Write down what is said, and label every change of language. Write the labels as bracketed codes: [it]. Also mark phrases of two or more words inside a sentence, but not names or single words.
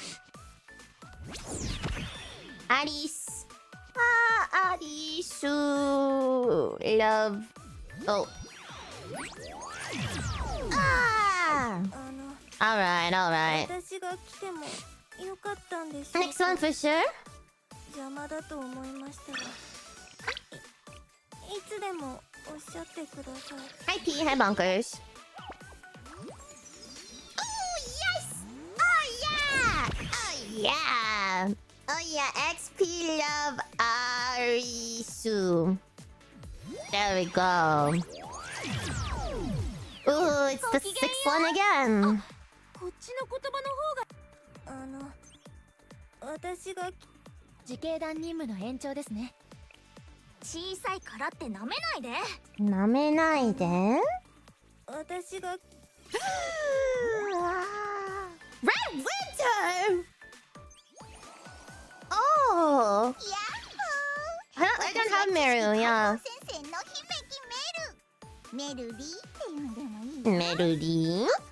[en] Aris. Arisu. Love. Oh. Alright, alright. Next one for sure. Hi P, hi Bonkers. Oh yes! Oh yeah! Oh yeah! Oh yeah, XP love Arisu. There we go. Ooh, it's the 6th one again. [ja] 私が自警団任務の延長ですね。小さいからって舐めないで。舐めないで。私が [en] Red Winter! Oh! I don't have Meru, yeah. Melody?